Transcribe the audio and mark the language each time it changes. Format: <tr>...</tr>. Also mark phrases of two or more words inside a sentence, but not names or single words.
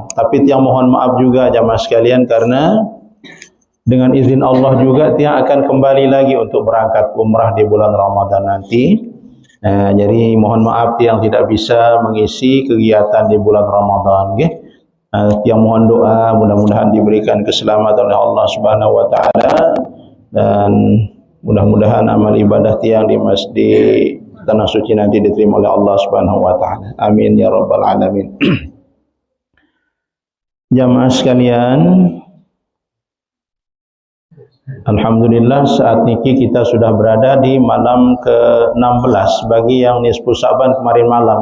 <id>Tapi tiang mohon maaf juga jamaah sekalian, karena dengan izin Allah juga tiang akan kembali lagi untuk berangkat umrah di bulan Ramadan nanti. Jadi mohon maaf tiang tidak bisa mengisi kegiatan di bulan Ramadan. Okay? Tiang mohon doa mudah-mudahan diberikan keselamatan oleh Allah</id> <ar>سبحانه وتعالى,</ar> <id>dan mudah-mudahan amal ibadah tiang di masjid tanah suci nanti diterima oleh Allah</id> <ar>سبحانه وتعالى. آمين يا رب العالمين.</ar> <id>Jamaah sekalian, alhamdulillah saat niki kita sudah berada di malam ke-16 bagi yang nisfu Sa'ban kemarin malam.</id>